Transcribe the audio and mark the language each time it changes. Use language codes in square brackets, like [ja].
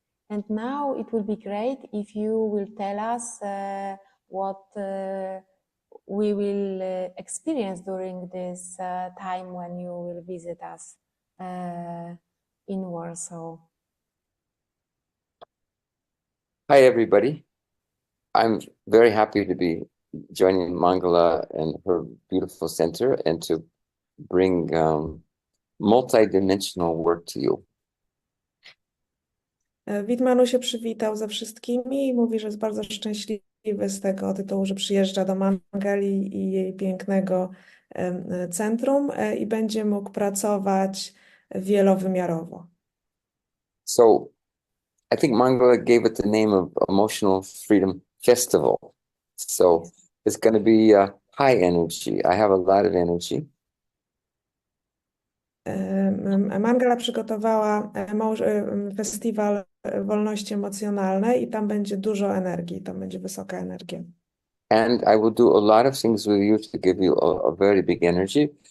[en] And now it will be great if you will tell us what we will experience during this time when you will visit us in Warsaw. Hi, everybody. I'm very happy to be joining Mangala and her beautiful center and to bring multi-dimensional work to you. [pl] Veet Mano się przywitał ze wszystkimi i mówi, że jest bardzo szczęśliwy z tego tytułu, że przyjeżdża do Mangali i jej pięknego centrum i będzie mógł pracować wielowymiarowo. [en] So I think Mangala gave it the name of Emotional Freedom Festival. So it's going to be high energy. I have a lot of energy. [pl] Mangala przygotowała festiwal wolności emocjonalnej i tam będzie dużo energii, tam będzie wysoka energia. [en] And I will do a lot of things with you to give you a very big energy.